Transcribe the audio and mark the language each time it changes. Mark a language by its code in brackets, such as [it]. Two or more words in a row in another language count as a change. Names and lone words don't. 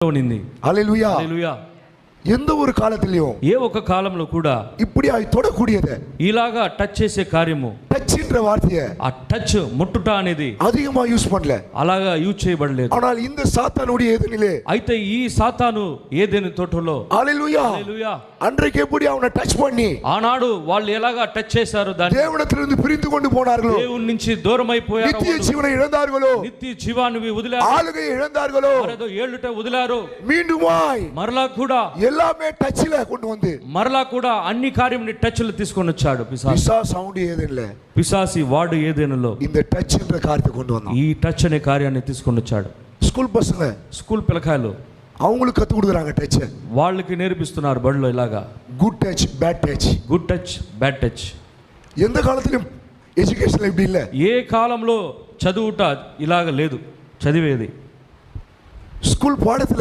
[te] ఉన్నింది. [ta] ஹல்லேலூயா. [te] హల్లెలూయా. [ta] எந்த ஒரு காலத்திலயும் [te] ఏ ఒక్క కాలంలో కూడా [ta] இப்படி தொடக்கூடியது [te] ఇలాగా టచ్ చేసే కార్యము, [ta] டச்ன்ற வார்த்தையை [te] ఆ టచ్ ముట్టుట అనేది [ta] அதிகமா யூஸ் பண்ணல. [te] అలాగా యూజ్ చేయబడలేదు. [ta] ஆனால் இந்த சாத்தானுடைய ஏதெனிலே, [te] అయితే ఈ సాతాను ఏదెను తోటలో, [ta] ஹல்லேலூயா, [te] హల్లెలూయా, [ta] அன்றைக்கு எப்படி அவனை டச் பண்ணி [te] ఆనాడు వాళ్ళు ఎలాగా టచ్ చేశారు, దాన్ని [ta] தேவனிடத்திலிருந்து பிரிந்து கொண்டு போனார்களோ, [te] దేవుని నుంచి దూరం అయిపోయారు, [ta] நித்திய ஜீவனை இழந்தார்களோ, [te] నిత్య జీవాన్ని వదిలారు, [ta] ஆளுகையை இழந்தார்களோ, [te] మరేదో ఏళ్ళుట వదిలారు, [ta] மீண்டுமாய் [te] మరలా కూడా [ta] எல்லாமே டச்ல கொண்டு வந்து [te] మరలా కూడా అన్ని కార్యంని టచ్ లో తీసుకొని వచ్చాడు పిశాసు. [ta] பிசாசு அவனுடைய ஏதெனிலே [te] పిశాసి వాడు ఏదేనులో [ta] இந்த டச்ன்ற காரியத்தை கொண்டு வந்தான். [te] ఈ టచ్ అనే కార్యాన్ని తీసుకొని వచ్చాడు. [ta] ஸ்கூல் பசங்க [te] స్కూల్ పిల్లకాయలు [ta] அவங்களுக்கு கத்து கொடுக்குறாங்க டச். [te] వాళ్ళకి నేర్పిస్తున్నారు బడిలో ఇలాగా [en] good touch, bad touch. good touch, bad touch. [ta] எந்த காலத்திலும் எஜுகேஷன்ல இப்படி இல்ல. [te] ఏ కాలంలో చదువుట ఇలాగ లేదు, చదివేది [ta] ஸ்கூல் பாடத்துல